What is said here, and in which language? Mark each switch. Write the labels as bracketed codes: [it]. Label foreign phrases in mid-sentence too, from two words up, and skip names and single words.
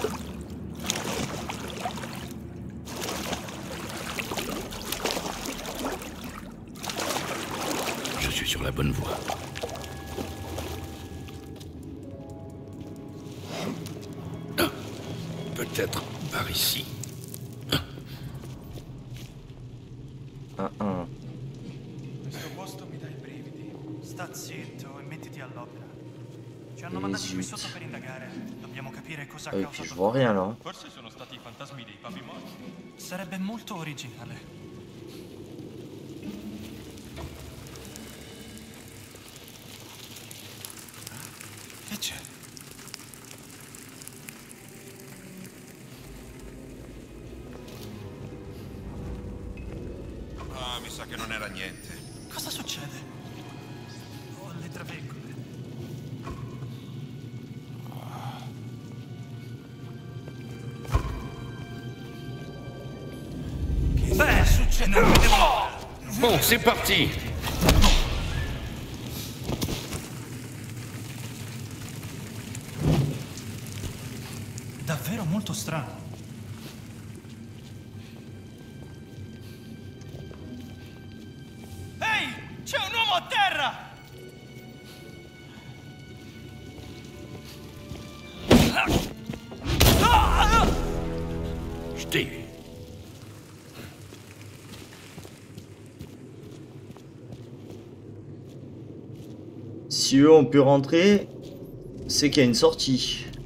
[fr] Je suis sur la bonne voie. Peut-être par ici. [it] Questo posto mi dà i brividi. Sta zitto e mettiti all'opera. Ci hanno mandati qui sotto per indagare. Dobbiamo capire cosa ha [fr] Et puis je [it] causato. [fr] vois rien là. [it] Forse sono stati i fantasmi dei papi morti. Sarebbe molto originale. Che c'è? Ah, mi sa che non era niente. Cosa succede? Ho le traveggole. Beh, succede. [fr] Bon, c'est parti. [it] Davvero molto strano. Ehi! C'è un uomo a terra! [fr] Jetez. Si eux ont pu rentrer, c'est qu'il y a une sortie.